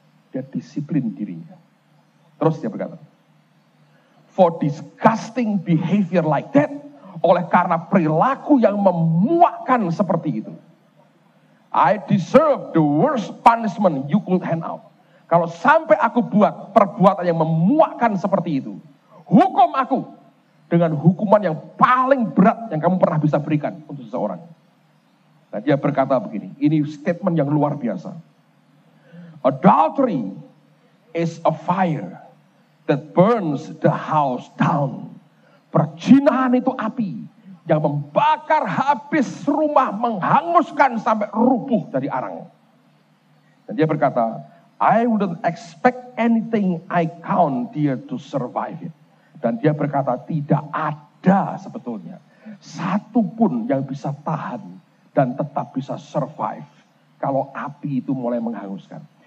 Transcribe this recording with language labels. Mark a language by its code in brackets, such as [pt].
[id] Dia disiplin dirinya. Terus dia berkata, [en] for disgusting behavior like that, [id] oleh karena perilaku yang memuakkan seperti itu, [en] I deserve the worst punishment you could hand out. [id] Kalau sampai aku buat perbuatan yang memuakkan seperti itu, hukum aku dengan hukuman yang paling berat yang kamu pernah bisa berikan untuk seseorang. Nah, dia berkata begini, ini statement yang luar biasa. [en] Adultery is a fire that burns the house down. [id] Perzinahan itu api yang membakar habis rumah, menghanguskan sampai rubuh dari arang. Dan dia berkata, [en] I wouldn't expect anything I count dear to survive it. [id] Dan dia berkata, tidak ada sebetulnya satu pun yang bisa tahan dan tetap bisa survive kalau api itu mulai menghanguskan.